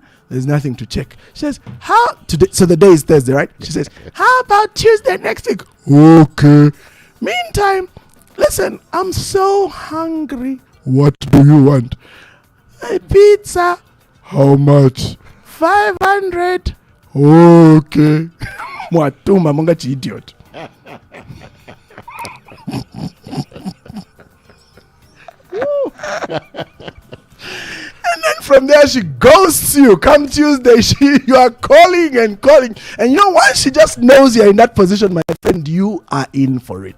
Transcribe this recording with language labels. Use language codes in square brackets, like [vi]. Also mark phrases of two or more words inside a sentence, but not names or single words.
[en] There's nothing to check. She says, how today? So the day is Thursday, right? She says, how about Tuesday next week? Okay. Meantime, listen, I'm so hungry. What do you want? A pizza. How much? 500. Okay. [bem] Mwatuma mongachi idiot. [en] And then from there she ghosts you. Come Tuesday, you are calling and calling. And once she just knows you're in that position, my friend, you are in for it.